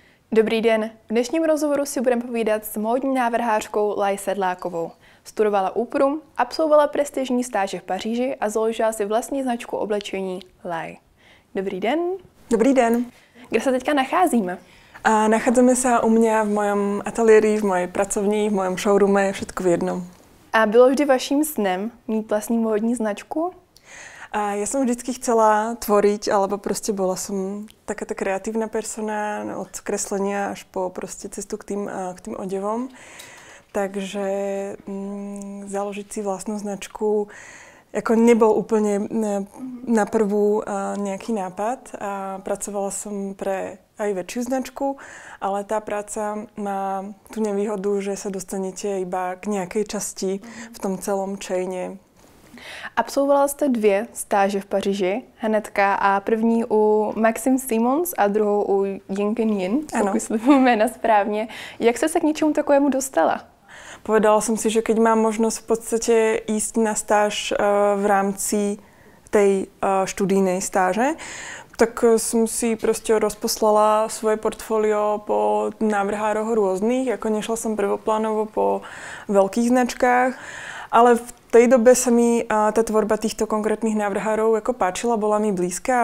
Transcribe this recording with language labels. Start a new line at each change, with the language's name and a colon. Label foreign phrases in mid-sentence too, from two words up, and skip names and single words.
Czech: Dobrý den. V dnešním rozhovoru si budeme povídat s módní návrhářkou Lai Sedlákovou. Studovala úprum, absolvovala prestižní stáže v Paříži a založila si vlastní značku oblečení Lai. Dobrý den. Dobrý den. Kde se teďka nacházíme?
Slovak: Nachádzame sa u mňa v mojom ateliéri, v mojej pracovni, v mojom showroome, všetko v jednom.
Czech: A bylo vždy vaším snem mít vlastní módní značku?
Slovak: Ja som vždycky chcela tvoriť, alebo proste bola som takáto kreatívna persona od kreslenia až po proste cestu k tým odevom. Takže založiť si vlastnú značku ako nebol úplne na prvú nejaký nápad. Pracovala som pre aj väčšiu značku, ale tá práca má tú nevýhodu, že sa dostanete iba k nejakej časti v tom celom chaine.
Czech: Absolvovala jste 2 stáže v Paříži, hnedka, a první u Maxime Simons a druhou u Jinkin Yin, pokud slyším jména správně. Jak jste se k něčemu takovému dostala?
Slovak: Povedala som si, že keď mám možnosť v podstate ísť na stáž v rámci tej študijnej stáže, tak som si proste rozposlala svoje portfólio po návrhároch rôznych, ako nešla som prvoplánovo po veľkých značkách, ale v tej dobe sa mi tá tvorba týchto konkrétnych návrhárov ako páčila, bola mi blízka.